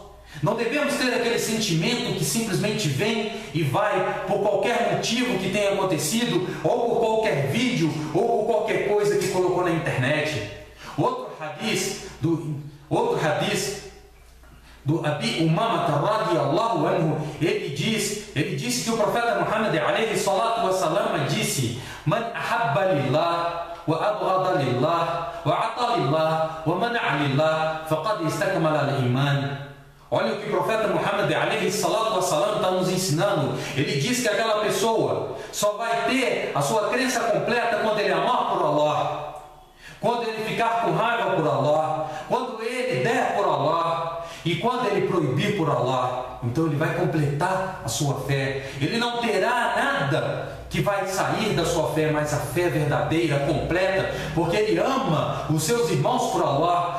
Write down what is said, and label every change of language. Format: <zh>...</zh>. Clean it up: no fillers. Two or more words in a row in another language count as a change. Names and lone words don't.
<pt>Não devemos ter aquele sentimento que simplesmente vem e vai por qualquer motivo que tenha acontecido, ou por qualquer vídeo, ou por qualquer coisa que colocou na internet. Outro hadith do Abi Umama</pt> <ar>رضي الله عنه,</ar> <pt>ele disse que o profeta Muhammad</pt> <ar>عليه الصلاة والسلام disse: من أحب لله وأبغض لله وأعطى لله ومنع لله فقد استكمل الإيمان.</ar> <pt>Olha o que o profeta Muhammad</pt> <ar>عليه الصلاة والسلام</ar> <pt>está nos ensinando. Ele diz que aquela pessoa só vai ter a sua crença completa quando ele amar por Allah, quando ele ficar com raiva por Allah, quando ele der por Allah e quando ele proibir por Allah. Então ele vai completar a sua fé. Ele não terá nada que vai sair da sua fé, mas a fé verdadeira, completa, porque ele ama os seus irmãos por Allah.</pt>